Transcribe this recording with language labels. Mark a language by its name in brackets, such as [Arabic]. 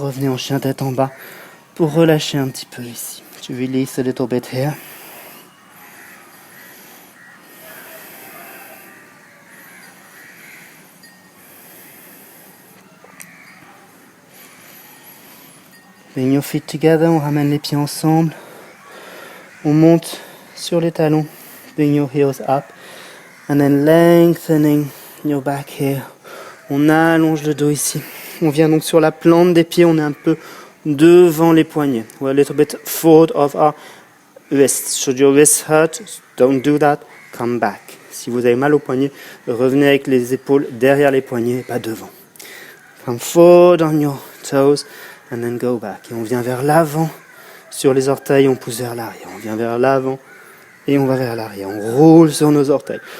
[French] Revenez en chien tête en bas pour relâcher un petit peu ici. [English] To release a little bit here. Bring your feet together, [French] on ramène les pieds ensemble. On monte sur les talons. [English] Bring your heels up. And then lengthening your back here. [French] On allonge le dos ici. On vient donc sur la plante des pieds, on est un peu devant les poignets. [English] We're a little bit forward of our wrists. Should your wrists hurt, don't do that, come back. [French] Si vous avez mal aux poignets, revenez avec les épaules derrière les poignets, pas devant. [English] Come forward on your toes and then go back. [French] Et on vient vers l'avant. Sur les orteils, on pousse vers l'arrière. On vient vers l'avant et on va vers l'arrière. On roule sur nos orteils.